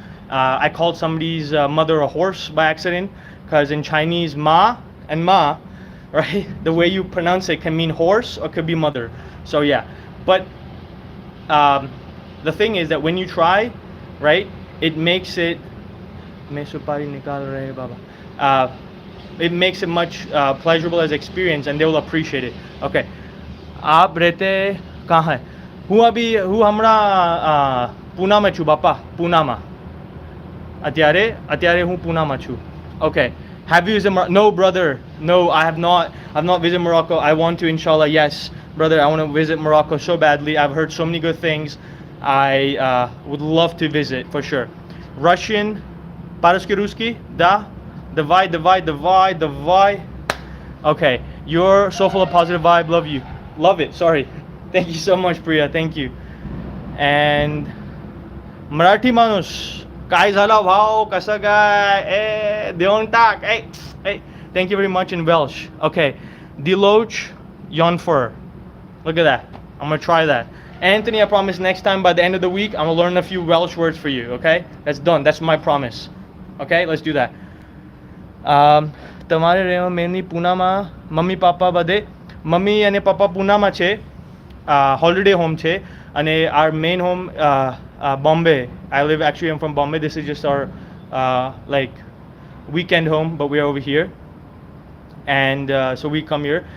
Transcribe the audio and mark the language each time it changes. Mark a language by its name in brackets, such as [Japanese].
[English] I called somebody's mother a horse by accident, because in Chinese, ma and ma, right, the way you pronounce it can mean horse or could be mother. So yeah, but the thing is that when you try, right, it makes it it makes it much pleasurable as experience, and they will appreciate it. [Hindi] Okay, आप रहते कहाँ हैं? [Gujarati] હું હમણાં પૂનામાં છું બાપા, પૂનામાં અત્યારે હું પૂનામાં છું. [English] Okay, have you visited Morocco? No, brother, no, I have not visited Morocco. I want to, inshallah. Yes, brother, I want to visit Morocco so badly. I've heard so many good things. I would love to visit for sure. Russian, [Russian] по-русски, русский, да, давай. [English] Okay, you're so full of positive vibe. Love it. Sorry. Thank you so much, Priya. Thank you. [Marathi] And Marathi Manus, काय झाला भाव, कसं काय, देऊन टाक, hey. [English] Thank you very much in Welsh. Okay, Deloach Yonfer. Look at that. I'm gonna try that. Anthony, I promise next time by the end of the week I'm gonna learn a few Welsh words for you. Okay, that's done. That's my promise. Okay, let's do that. [Gujarati] તમારે રહેવા mainly પૂનામાં mummy papa બધે, mummy અને પપ્પા પૂનામાં છે, [English] holiday home [Gujarati] che, [English] and our main home Bombay. I live actually, I'm from Bombay. This is just our like weekend home, but we're over here, and so we come here.